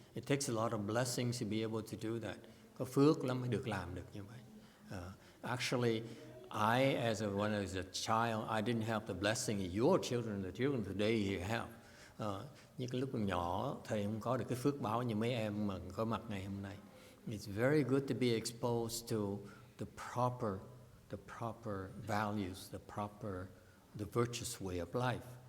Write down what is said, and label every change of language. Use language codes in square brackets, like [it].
[en] It takes a lot of blessings to be able to do that. [vi] Có phước lắm mới được làm được như vậy. [en] Actually, when I was a child, I didn't have the blessing of your children. The children today you have. [vi] Như cái lúc còn nhỏ, thầy không có được cái phước báo như mấy em mà có mặt ngày hôm nay. [en] It's very good to be exposed to the proper values, the virtuous way of life.